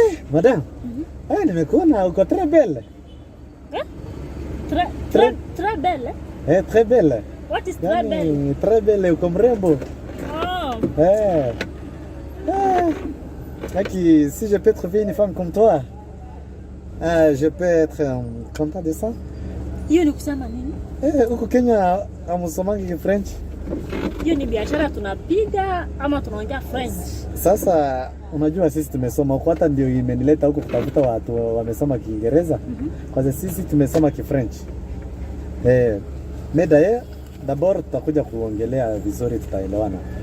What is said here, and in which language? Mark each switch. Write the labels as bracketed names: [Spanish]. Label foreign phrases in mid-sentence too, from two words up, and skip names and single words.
[Swahili] Madam. Nimekuona uko [French] très belle. Très belle? Très belle. [English] What is [French] très belle? Très belle, [Swahili] uko mrembo. [French] Si je peux trouver une femme comme toi, je peux être content de ça. [Swahili] Hiyo ni kusema nini? Huko Kenya amusomangi French. Hiyo ni biashara tunapiga ama tunaongea French? Sasa unajua sisi tumesoma huko, hata ndio imenileta huko kutafuta watu wamesoma Kiingereza. Kwa sisi tumesoma Kifrench. Medaye d'abord tutakuja kuongelea vizuri, tutaelewana.